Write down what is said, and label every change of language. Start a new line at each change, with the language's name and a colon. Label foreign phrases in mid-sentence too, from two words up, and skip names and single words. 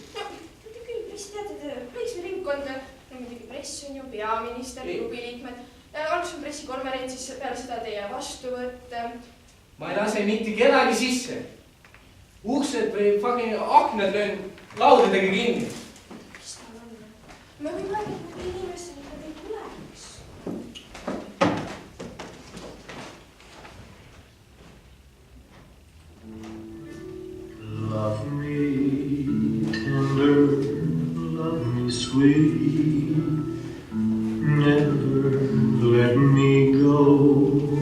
Estonian: No, te küll, mis teate, väiksme ringkond, no muidugi press on ju, peaminister, klubiliikmed. Algus on pressikonverentsis, peale seda teie vastuvõtt. Ma ei lase mitte kedagi sisse. Uksed või fucking aknad löön laudadega kinni. Mis tal on? Me võime rääkida kõigi inimestele, et nad ei tuleks.
English: Love me tender, love me sweet, never let me go.